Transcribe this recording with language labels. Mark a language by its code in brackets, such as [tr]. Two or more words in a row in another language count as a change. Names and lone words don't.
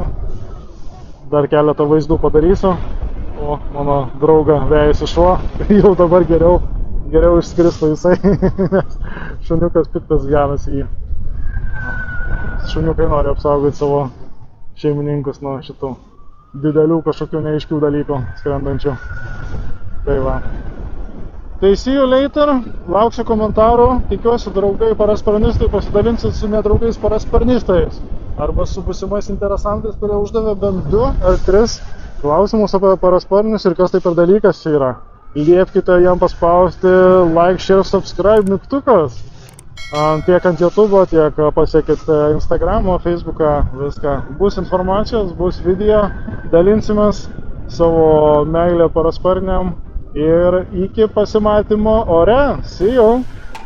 [lt] Dar keletą vaizdų padarysiu, o mano draugą vejasi šuo, jau dabar geriau išskristų jisai, nes šuniukas piktas genasi jį. Šuniukai nori apsaugoti savo šeimininkus nuo šitų didelių kažkokių neaiškių dalykų skrendančių. Tai va. Tai [en] see you later, [lt] lauksiu komentarų, tikiuosi draugai parasparnistai pasidalinsit su nedraugais parasparnistais. Arba su būsimais interesantais, kurie uždavė bent 2 ar 3 klausimus apie parasparnius ir kas tai per dalykas čia yra. Liepkite jam paspausti [en] like, share, subscribe [lt] mygtukas. Tiek ant YouTube, tiek pasiekit Instagramo, Facebooką, viską. Bus informacijos, bus video, dalinsimės savo meilę parasparniam ir iki pasimatymo ore. [en] See you!